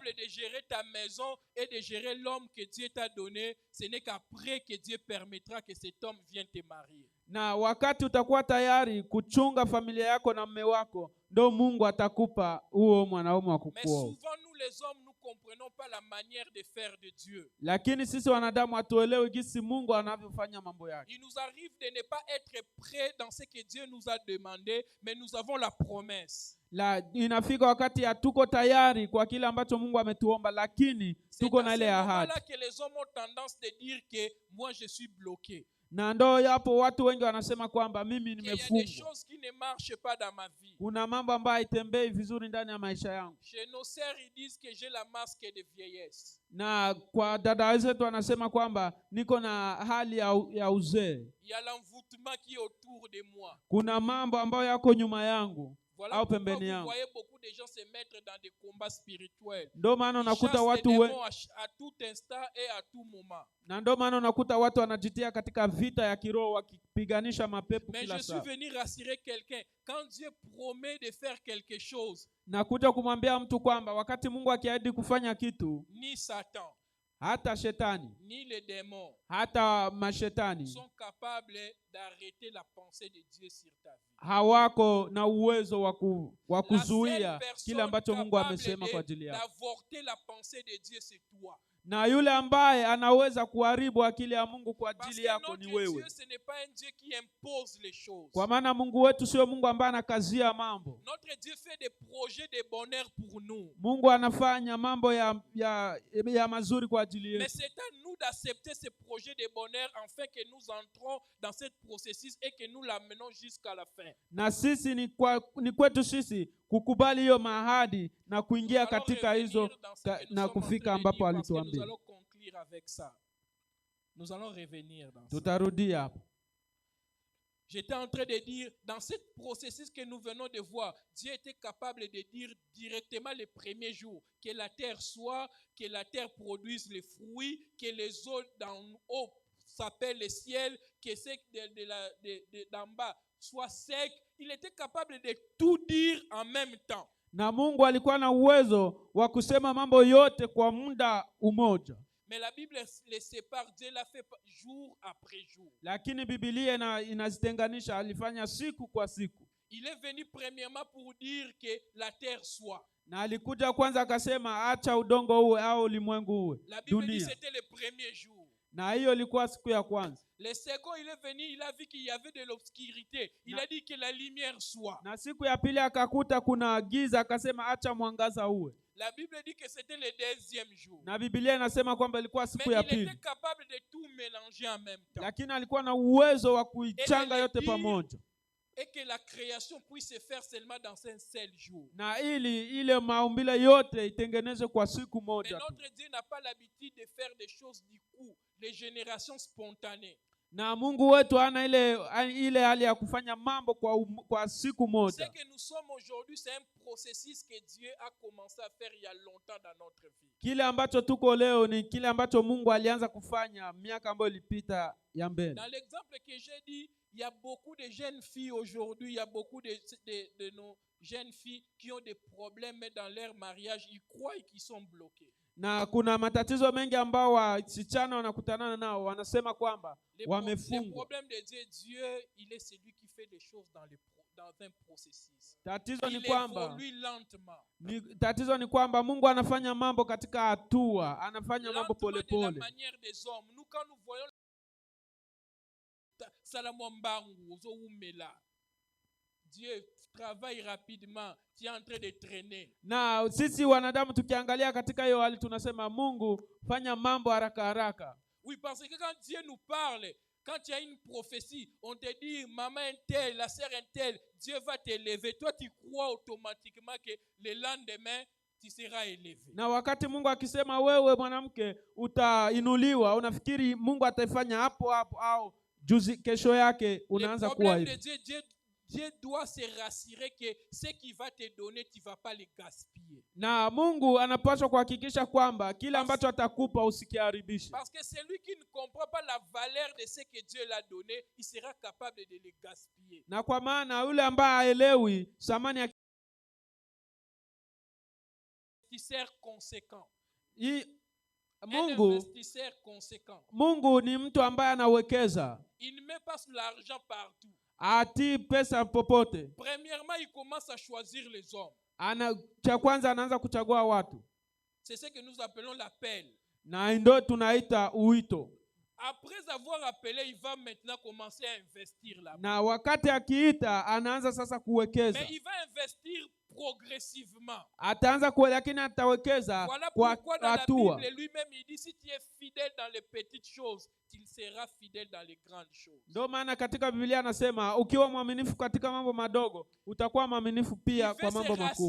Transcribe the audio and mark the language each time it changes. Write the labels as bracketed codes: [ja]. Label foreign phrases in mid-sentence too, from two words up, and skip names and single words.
[fr] Capable de gérer ta maison et de gérer l'homme que Dieu t'a donné, ce n'est qu'après que Dieu permettra que cet homme vienne te marier. [sw] Na wakati utakuwa tayari kuchunga familia yako na mume wako, ndio Mungu atakupa huo mwanaume wa kukuoa. [fr] Mais souvent nous les hommes nous comprenons pas la manière de faire de Dieu. [sw] Lakini sisi wanadamu hatuelewi jinsi Mungu anavyofanya mambo yake. [fr] Il nous arrive de ne pas être prêts dans ce que Dieu nous a demandé, mais nous avons la promesse. [sw] Inafika wakati hatuko tayari kwa kile ambacho Mungu ametuomba, lakini tuko na ile ahadi. [fr] C'est là que les hommes ont tendance de dire que moi je suis bloqué. [sw] Na ndo yapo watu wengi wanasema kwamba mimi nimefungwa. [fr] Il y a des choses qui ne marchent pas dans ma vie. [sw] Kuna mambo ambayo haitembei vizuri ndani ya maisha yangu. [fr] Chez nos sœurs ils disent que j'ai la masque de vieillesse. [sw] Na kwa dada zetu wanasema kwamba niko na hali ya uzee. [fr] Il y a l'envoûtement qui est autour de moi. [sw] Kuna mambo ambayo yako nyuma yangu. [fr] Voilà pourquoi vous voyez beaucoup de gens se mettre dans des combats spirituels. [sw] Ndio maana unakuta watu [fr] à tout instant et à tout moment. [sw] Na ndio maana unakuta watu wanajitia katika vita ya kiroho wakipiganisha mapepo kila saa. [fr] Mais je suis venu rassurer quelqu'un. Quand Dieu promet de faire quelque chose, [sw] na kuja kumwambia mtu kwamba wakati Mungu akiahidi kufanya kitu, [fr] ni Satan, [sw] hata shetani, [fr] ni les démons, [sw] hata mashetani [fr] sont capables d'arrêter la pensée de Dieu sur ta vie. [sw] Hawako na uwezo wa kuzuia kile ambacho Mungu amesema kwa ajili yako. [fr] D'avorter la pensée de Dieu c'est toi. [sw] Na yule ambaye anaweza kuharibu akili ya Mungu kwa ajili yako ni wewe. Kwa maana Mungu wetu sio Mungu ambaye anakazia mambo. Mungu anafanya mambo ya mazuri kwa ajili yetu. [fr] Mais c'est à nous d'accepter ces projets de bonheur afin que nous entrons dans ce processus et que nous l'amenons jusqu'à la fin. [sw] Na sisi ni kwetu sisi kukubali hiyo mahadi na kuingia katika hizo na kufika ambapo alituambia. [fr] Nous allons revenir dans ça. [sw] Tutarudia hapo. [fr] J'étais en train de dire, dans ce processus que nous venons de voir, Dieu était capable de dire directement les premiers jours que la terre soit, que la terre produise les fruits, que les eaux d'en haut s'appellent le ciel, que ceux d'en bas soient secs. Il était capable de tout dire en même temps. [sw] Na Mungu alikuwa na uwezo wa kusema mambo yote kwa muda umoja. [fr] Mais la Bible les sépare, Dieu l'a fait jour après jour. [sw] Lakini Biblia inazitenganisha, alifanya siku kwa siku. [fr] Il est venu premièrement pour dire que la terre soit. [sw] Na alikuja kwanza akasema acha udongo uwe au ulimwengu uwe. [fr] La Bible dit [sw] Dunia. [fr] c'était le premier jour. [sw] Na hiyo ilikuwa siku ya kwanza. [fr] Le second, il est venu, il a vu qu'il y avait de l'obscurité. Il a dit que la lumière soit. [sw] Na siku ya pili akakuta kuna giza akasema acha mwangaza uwe. [fr] La Bible dit que c'était le deuxième jour. [sw] Na Biblia inasema kwamba ilikuwa siku [fr] Mais [sw] ya [fr] il [sw] pili. [fr] était capable de tout mélanger en même temps. [sw] Lakini alikuwa na uwezo wa kuichanga yote pamoja. [fr] Et que la création puisse se faire seulement dans un seul jour. [sw] Na ile maumbile yote itengenezwe kwa siku [fr] Mais [sw] moja. [fr] notre Dieu n'a pas l'habitude de faire des choses du coup, les générations spontanées. [sw] Na Mungu wetu hana ile hali ya kufanya mambo kwa siku [fr] Ce [sw] moja. [fr] que nous sommes aujourd'hui, c'est un processus que Dieu a commencé à faire il y a longtemps dans notre vie. [sw] Kile ambacho tuko leo ni kile ambacho Mungu alianza kufanya miaka ambayo ilipita ya mbele. [fr] Dans l'exemple que j'ai dit, il y a beaucoup de jeunes filles aujourd'hui, il y a beaucoup de nos jeunes filles qui ont des problèmes dans leur mariage, ils croient qu'ils sont bloqués. [sw] Na kuna matatizo mengi ambao wasichana wanakutana nao, wanasema kwamba wamefungwa. [fr] Le problème de Dieu, Dieu, il est celui qui fait des choses dans un processus. [sw] Tatizo ni [fr] Il [sw] kwamba [fr] évolue lentement. [sw] Tatizo ni kwamba Mungu anafanya mambo katika hatua, anafanya mambo polepole. [fr] De la manière des hommes. Nous quand nous voyons Salamwambangu, Dieu travaille rapidement, tu es en train de traîner. [sw] Na sisi wanadamu tukiangalia katika hiyo hali tunasema Mungu fanya mambo haraka haraka. [fr] Oui, parce que quand Dieu nous parle, quand il y a une prophétie, on te dit maman un tel, la sœur un tel, Dieu va t'élever. Toi tu crois automatiquement que le lendemain tu seras élevé. [sw] Na wakati Mungu akisema wewe mwanamke utainuliwa, unafikiri Mungu ataifanya hapo hapo au kesho yake unaanza kuwa hivi. [fr] Dieu doit se rassurer que ce qu'il va te donner, tu ne vas pas le gaspiller. [sw] Na Mungu anapaswa kuhakikisha kwamba kila ambacho atakupa usikiharibishe. [fr] Parce que celui qui ne comprend pas la valeur de ce que Dieu l'a donné, il sera capable de le gaspiller. [sw] Na kwa maana yule ambaye haelewi thamani ya [fr] investisseur conséquent. [sw] Mungu ni mtu ambaye anawekeza. [fr] Il ne met pas l'argent partout. [sw] Ati pesa popote. [fr] Premièrement, il commence à choisir les hommes. [sw] Cha kwanza anaanza kuchagua watu. [fr] C'est ce que nous appelons l'appel. [sw] Na ndio tunaita uito. [fr] Après avoir appelé, il va maintenant commencer à investir là. [sw] Na wakati akiita anaanza sasa kuwekeza. [fr] Mais il va investir progressivement. [sw] Ataanza lakini atawekeza kwa hatua. [fr] Bible lui-même il dit si tu es fidèle dans les petites choses, tu seras fidèle dans les grandes choses. [sw] Ndio maana katika Biblia anasema ukiwa mwaminifu katika mambo madogo, utakuwa mwaminifu pia kwa mambo makubwa.